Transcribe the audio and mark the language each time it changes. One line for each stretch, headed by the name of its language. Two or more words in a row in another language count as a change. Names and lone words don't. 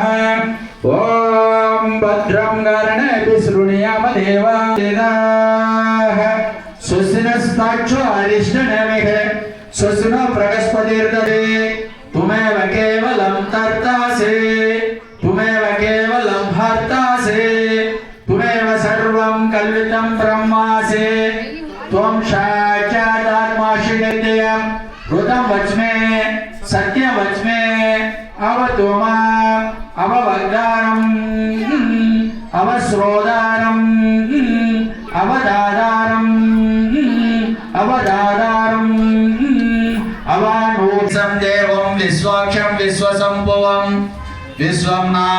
Sanskrit: ओम् भद्रं कर्णेभिः शृणुयाम देवाः. स्वस्तिनस्तार्क्ष्यो अरिष्टनेमिः स्वस्तिनो बृहस्पतिर्दधातु. त्वमेव केवलं धर्तासि, त्वमेव केवलं हर्तासि, त्वमेव सर्वं खल्विदं ब्रह्मासि. त्वं साक्षादात्मासि नित्यं ऋतं वच्मे सत्यं वच्मे अवतु माम् अववक्तारम् अवश्रोतारम् अवदातारम् अवदातारम् अवानूत्सं देवं विश्वाक्षं विश्वसम्भवं विश्वं